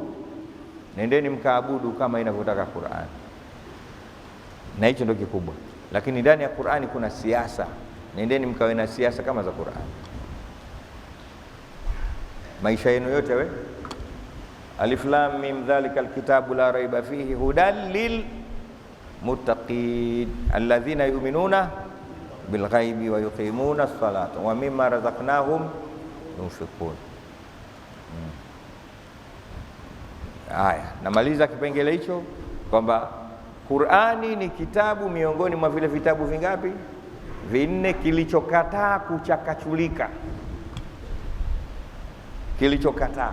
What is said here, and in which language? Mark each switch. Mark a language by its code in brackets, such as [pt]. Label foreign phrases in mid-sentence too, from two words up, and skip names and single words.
[sw] Nendeni mkaabudu kama inavyotaka Qur'ani. Na hicho ndio kikubwa. Lakini ndani ya Qur'ani kuna siasa. Nendeni mkawe na siasa kama za Qur'ani. Maisha yenu yote we, [ar] الم ذلك الكتاب لا ريب فيه هدى للمتقين الذين يؤمنون بالغيب ويقيمون الصلاة ومما رزقناهم ينفقون. [sw] Haya, namaliza kipengele hicho kwamba Qur'ani ni kitabu miongoni mwa vile vitabu vingapi? 4 kilichokataa kuchakachulika, kilichokataa.